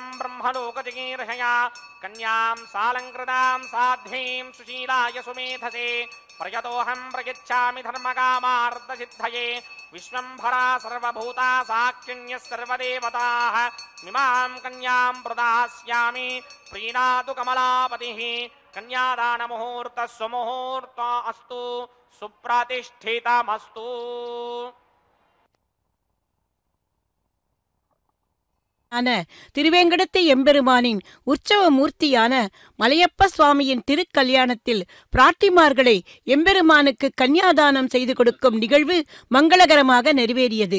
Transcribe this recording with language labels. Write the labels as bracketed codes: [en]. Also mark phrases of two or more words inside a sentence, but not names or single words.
[sa] బ్రహ్మలోకజగీర్హయా కన్యాం సాలంకృతాం సాధ్వీం సుశీలాయ సుమేధసే ప్రయతోహం ప్రయచ్ఛామి ధర్మకామార్థసిద్ధయే విశ్వంభరా సర్వభూతా సాక్షిణ్యః సర్వదేవతాః ఇమాం కన్యాం ప్రదాస్యామి ప్రీణాతు కమలాపతిః కన్యాదాన ముహూర్త సుముహూర్త అస్తు సుప్రతిష్ఠితమస్తు. [ta] திருவேங்கடத்து எம்பெருமானின் உற்சவ மூர்த்தியான மலையப்ப சுவாமியின் திருக்கல்யாணத்தில் பிராட்டிமார்களை எம்பெருமானுக்கு கன்னியாதானம் செய்து கொடுக்கும் நிகழ்வு மங்களகரமாக நிறைவேறியது.